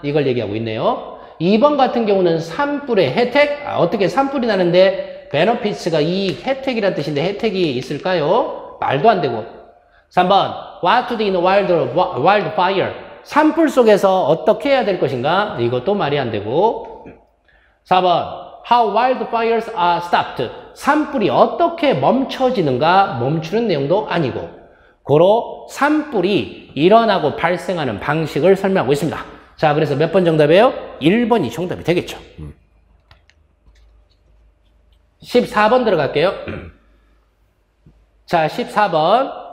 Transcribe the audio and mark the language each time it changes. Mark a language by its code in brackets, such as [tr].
[ko] 이걸 얘기하고 있네요. 2번 같은 경우는 산불의 혜택. 어떻게 산불이 나는데 benefits가 이익, 혜택이란 뜻인데 혜택이 있을까요? 말도 안 되고. 3번 [en] What to do in wildfire. [ko] 산불 속에서 어떻게 해야 될 것인가? 이것도 말이 안 되고. [en] 4번 How wildfires are stopped. [ko] 산불이 어떻게 멈춰지는가? 멈추는 내용도 아니고 고로 산불이 일어나고 발생하는 방식을 설명하고 있습니다. 자, 그래서 몇 번 정답이에요? 1번이 정답이 되겠죠. 14번 들어갈게요. 자, 14번.